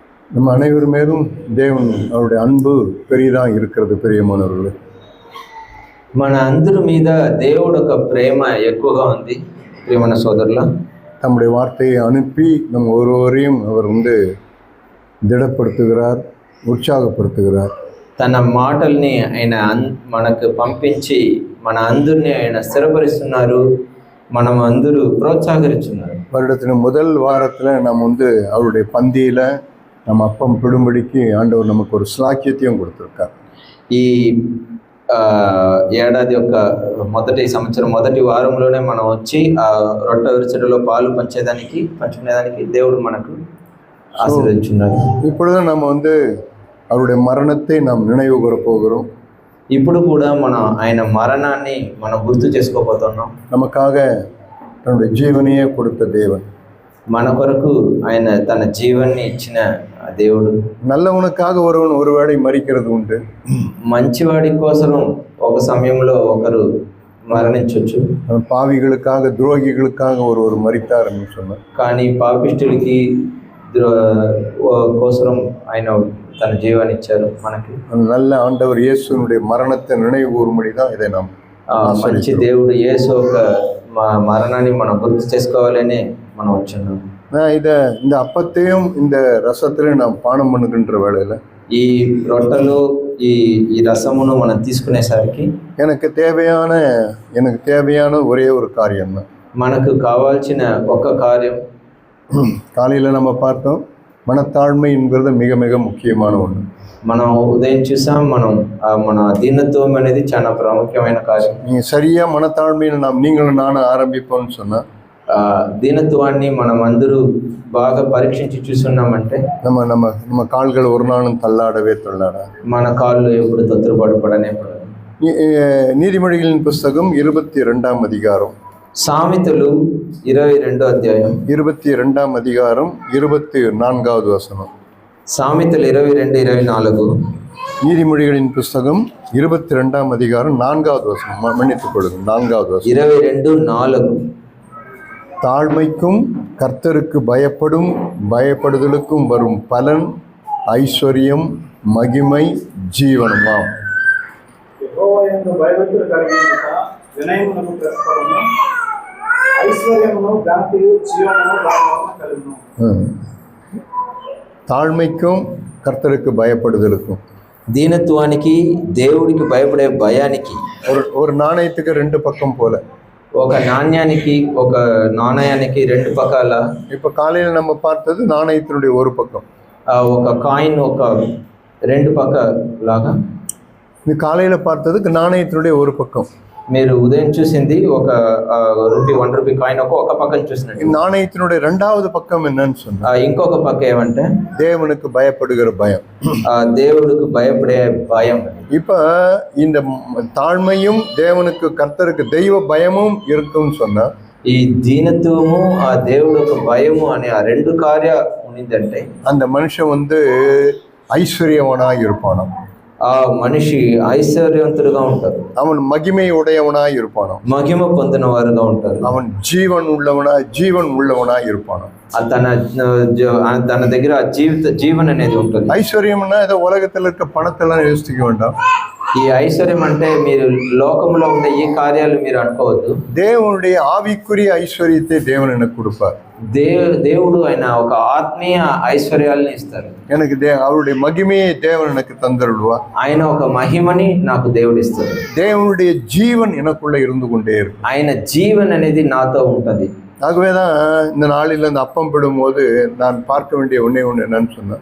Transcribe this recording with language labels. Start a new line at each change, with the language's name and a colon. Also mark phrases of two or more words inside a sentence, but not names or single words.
Tamil: நம்ம அனைவர் மேலும் தேவன் அவருடைய அன்பு பெரியதாக இருக்கிறது.
Telugu: ప్రియమైనవారు, మన అందరి మీద దేవుడు ఒక ప్రేమ ఎక్కువగా ఉంది. ప్రియమైన సోదరుల,
Tamil: தம்முடைய வார்த்தையை அனுப்பி நம் ஒருவரையும் அவர் திடப்படுத்துகிறார், உற்சாகப்படுத்துகிறார்.
Telugu: తన మాటల్ని ఆయన మనకు పంపించి మన అందరినీ ఆయన స్థిరపరుస్తున్నారు. మనం అందరూ ప్రోత్సాహరిస్తున్నారు.
Tamil: வருடத்தின் முதல் வாரத்தில் நாம் அவருடைய பந்தியில் நம்ம அப்பம் பிடும்படிக்கு ஆண்டவர் நமக்கு ஒரு ஸ்லாக்கியத்தையும் கொடுத்துருக்கார்.
Telugu: ఈ ఏడాది యొక్క మొదటి సంవత్సరం మొదటి వారంలోనే మనం వచ్చి ఆ రొట్టె విరుచుటలో పాలు పంచుకునేదానికి దేవుడు మనకు ఆశీర్వదించున్నారు.
Tamil: இப்பொழுது நம்ம அவருடைய மரணத்தை நாம் நினைவு கூற போகிறோம்.
Telugu: ఇప్పుడు కూడా మనం ఆయన మరణాన్ని మనం గుర్తు చేసుకోబోతున్నాం.
Tamil: நமக்காக தன்னுடைய ஜீவனையே கொடுத்த தேவன்,
Telugu: మన కొరకు ఆయన తన జీవాన్ని ఇచ్చిన దేవుడు.
Tamil: நல்லவனுக்காக ஒருவன் ஒருவேளை மரிக்கிறது உண்டு.
Telugu: మంచివాడి కోసం ఒక సమయంలో ఒకరు మరణించవచ్చు.
Tamil: பாவிகளுக்காக துரோகிகளுக்காக ஒருவர் மரித்தார் என்று சொன்னார்.
Telugu: కానీ పాపిష్టులకి కోసం ఆయన తన జీవాన్ని ఇచ్చారు మనకి.
Tamil: நல்ல ஆண்டவர் இயேசுனுடைய மரணத்தை நினைவு கூறும்படி தான் இதை நாம்
Telugu: మంచి దేవుడు యేసు ఒక మరణాన్ని మనం గుర్తు చేసుకోవాలని మనం వచ్చున్నాం.
Tamil: இந்த அப்பத்தையும் இந்த ரசத்திலையும் நாம் பானம் பண்ணுகின்ற வேளையில்
Telugu: ఈ రొట్టెలు ఈ రసమును మనం తీసుకునేసరికి
Tamil: எனக்கு தேவையான ஒரே ஒரு காரியம் தான்,
Telugu: మనకు కావాల్సిన ఒక కార్యం.
Tamil: காலையில் நம்ம பார்த்தோம், மனத்தாழ்மை என்கிறது மிக மிக முக்கியமான ஒன்று.
Telugu: మనం ఉదయం చూసాం, మన దీనత్వం అనేది చాలా ప్రాముఖ్యమైన కార్యం.
Tamil: நீங்கள் சரியாக மனத்தாழ்மையை நீங்களும் நானும் ஆரம்பிப்போம்னு சொன்னால்,
Telugu: దీనత్వాన్ని మనం అందరూ బాగా పరీక్షించి చూస్తున్నామంటే
Tamil: நம்ம கால்கள் ஒரு நாளும் தள்ளாடவே
Telugu: మన కాళ్ళు ఎప్పుడు తొత్తుపడనే పడదు.
Tamil: நீதிமொழிகளின் புஸ்தகம் 22ஆம் அதிகாரம்,
Telugu: సామెతలు 22వ అధ్యాయం
Tamil: 22ஆம் அதிகாரம் 24வது வசனம்.
Telugu: సామెతలు 22:24.
Tamil: நீதிமொழிகளின் புஸ்தகம் 22ஆம் அதிகாரம் 4வது வசனம். மன்னித்துக் கொள்ளுங்கள், 4வது வசனம். 22:4. தாழ்மைக்கும் கர்த்தருக்கு பயப்படுதலுக்கும் வரும் பலன் ஐஸ்வர்யம், மகிமை, ஜீவனமாம். தாழ்மைக்கும் கர்த்தருக்கு பயப்படுதலுக்கும்,
Telugu: దీనత్వానికి దేవుడికి భయపడే భయానికి, ஒரு నాణ్యத்துக்கு రెండు పక్కం போல. ఒక నాణయానికి రెండు పక్కల.
Tamil: இப்போ காலையில் நம்ம பார்த்தது நாணயத்தினுடைய ஒரு பக்கம்.
Telugu: ఒక కాయిన్ ఒక రెండు పక్క లాగా.
Tamil: இது காலையில் பார்த்ததுக்கு நாணயத்தினுடைய ஒரு பக்கம்.
Telugu: మీరు ఉదయం చూసింది ఒక ₹1 కాయిన్ ఒక పక్కన చూసినట్టు.
Tamil: நாணயத்தினுடைய இரண்டாவது பக்கம் என்னன்னு சொன்னா,
Telugu: ఇంకొక పక్క ఏమంటే
Tamil: தேவனுக்கு பயப்படுகிற பயம்,
Telugu: దేవుడికి భయపడే భయం.
Tamil: இப்ப இந்த தாழ்மையும் தேவனுக்கு கர்த்தருக்கு தெய்வ பயமும் இருக்குன்னு சொன்னா,
Telugu: ఈ దీనత్వము ఆ దేవుడికి భయము అనే ఆ రెండు కార్య ఉన్నదంటే
Tamil: அந்த மனுஷன் ஐஸ்வர்யவனாய் இருப்பானோ,
Telugu: ఆ మనిషి ఐశ్వర్యవంతుడుగా ఉంటారు.
Tamil: அவன் மகிமை உடையவனாய் இருப்பானோ,
Telugu: మహిమ పొందిన వారుగా ఉంటారు.
Tamil: அவன் ஜீவன் உள்ளவனாய் இருப்பானோ.
Telugu: తన దగ్గర జీవన్ అనేది ఉంటుంది.
Tamil: ஐஸ்வர்யம்னா ஏதோ உலகத்தில் இருக்க பணத்தெல்லாம் யோசிக்க வேண்டாம்.
Telugu: ఈ ఐశ్వర్యం అంటే మీరు లోకంలో ఉండే ఈ కార్యాలు మీరు అనుకోవద్దు.
Tamil: தேவனுடைய ஆவிக்குரிய ஐஸ்வர்யத்தை தேவன் எனக்கு கொடுப்பார்.
Telugu: దేవుడు ఆయన ఒక ఆత్మీయ ఐశ్వర్యాలను ఇస్తారు.
Tamil: எனக்கு அவருடைய மகிமையை தேவன் எனக்கு தந்தருள்வார்.
Telugu: ఆయన ఒక మహిమని నాకు దేవుడు ఇస్తారు.
Tamil: தேவனுடைய ஜீவன் எனக்குள்ள இருந்து கொண்டே இருக்கும்.
Telugu: ఆయన జీవన్ అనేది నాతో ఉంటది.
Tamil: ஆகவேதான் இந்த நாளில் அந்த அப்பம் பிடும்போது நான் பார்க்க வேண்டிய ஒன்னே ஒன்று என்னன்னு சொன்னேன்,